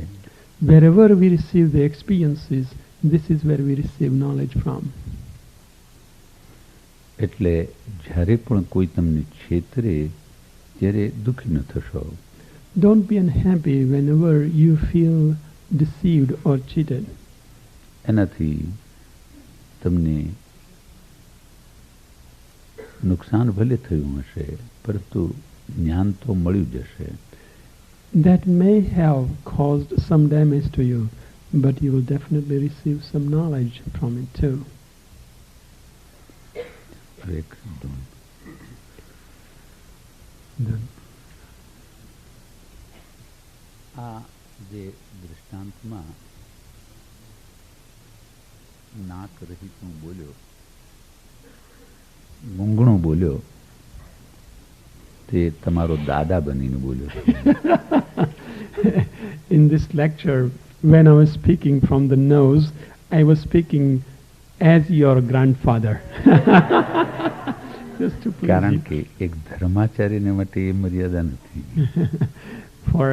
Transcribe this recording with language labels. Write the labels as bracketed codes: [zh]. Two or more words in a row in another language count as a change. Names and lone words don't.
[en] Wherever we receive the experiences, this is where we receive knowledge from. [gu] એટલે જ્યારે પણ કોઈ તમને છેતરે ત્યારે દુઃખી ન થશો. [en] Don't be unhappy whenever you feel deceived or cheated. [gu] એનાથી તમને નુકસાન ભલે થયું હશે પરંતુ જ્ઞાન તો મળ્યું જશે. [en] That may have caused some damage to you, but you will definitely receive some knowledge from it too. [gu] આ જે દૃષ્ટાંતમાં નાક રહિતનું બોલ્યો, મૂંગણો બોલ્યો, તે તમારો દાદા બનીને બોલ્યો. [en] In this lecture, when I was speaking from the nose, I was speaking as your grandfather. Just to please [gu] કારણ [en] you. [gu] કે એક ધર્માચાર્યને માટે એ મર્યાદા નથી.